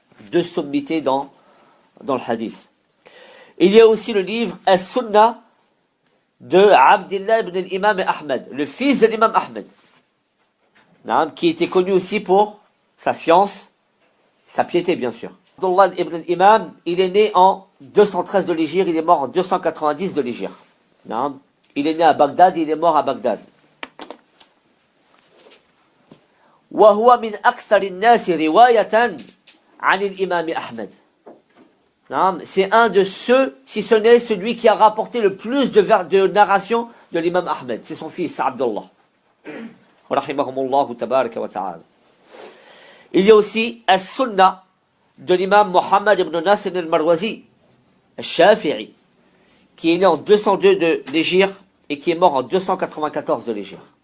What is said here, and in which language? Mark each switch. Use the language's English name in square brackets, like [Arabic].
[French] Deux sommités dans le hadith. Il y a aussi le livre As-Sunnah de Abdullah ibn al-Imam Ahmed, le fils de l'imam Ahmed, qui était connu aussi pour sa science, sa piété bien sûr. Abdullah ibn al-Imam, il est né en 213 de l'Hégire, il est mort en 290 de l'Hégire. Il est né à Bagdad, il est mort à Bagdad. [Arabic] وهو من أكثر الناس رواية عن الإمام أحمد. [French] C'est un de ceux, si ce n'est celui qui a rapporté le plus de narration de l'imam Ahmed. C'est son fils, Abdullah. [Arabic] Rahimahumullah tabaraka wa ta'ala. [French] Il y a aussi As-Sunnah de l'imam Muhammad ibn Nasr al-Marwazi, al-Shafi'i, qui est né en 202 de l'Hégire et qui est mort en 294 de l'Hégire.